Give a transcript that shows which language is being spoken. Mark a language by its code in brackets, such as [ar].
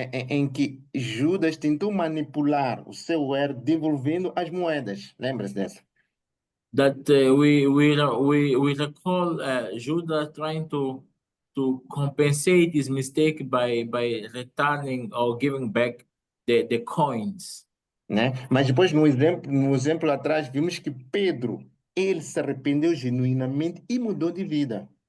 [pt] Em que Judas tentou manipular o seu erro devolvendo as moedas. Lembra-se dessa? [en] That we recall Judah trying to compensate his mistake by returning or giving back the coins. [pt] Né? Mas depois no exemplo atrás vimos que Pedro, ele se arrependeu genuinamente e mudou de vida.